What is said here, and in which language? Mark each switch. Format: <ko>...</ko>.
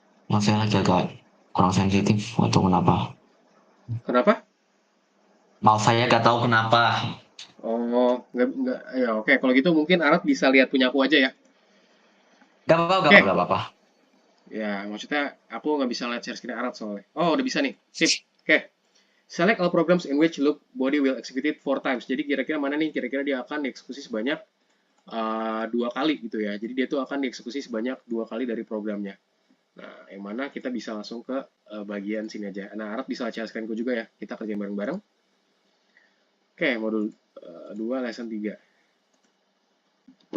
<id>Nah, saya agak kurang sensitif atau kenapa? Kenapa? Maaf saya nggak tahu kenapa. Oh, nggak, ya oke. Kalau gitu mungkin Arab bisa lihat punya aku aja ya. Gak apa-apa, Oke. gak apa-apa. Ya, maksudnya aku nggak bisa lihat share screen Arab soalnya. Oh, udah bisa nih. Sip. Oke.</id> <en>Select all programs in which loop body will execute it 4 times.</en> <id>Jadi kira-kira mana nih? Kira-kira dia akan dieksekusi sebanyak 2 kali gitu ya. Jadi dia tuh akan dieksekusi sebanyak 2 kali dari programnya. Nah, yang mana kita bisa langsung ke bagian sini aja. Nah, Arab bisa share screen-ku juga ya. Kita kerjain bareng-bareng. Oke, modul 2, lesson 3.</id>